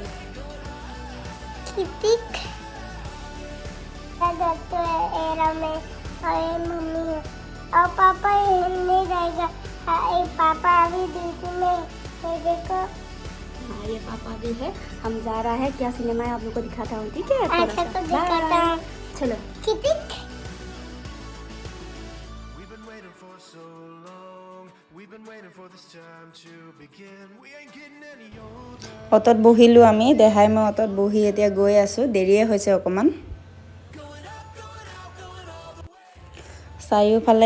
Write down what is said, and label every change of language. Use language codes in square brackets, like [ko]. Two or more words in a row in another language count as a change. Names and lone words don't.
[hi] कितिक तो एरा में और मम्मी है और पापा नहीं जाएगा। पापा अभी ड्यूटी में है। देखो हाँ ये पापा भी है हम जा रहा है क्या सिनेमा है आप लोग को दिखाता हूँ ठीक है अच्छा तो दिखाता है। चलो कितिक [as] অটত বহিলোঁ আমি দেহাই মই অটত বহি এতিয়া গৈ আছোঁ দেৰিয়ে হৈছে অকণমান চাৰিওফালে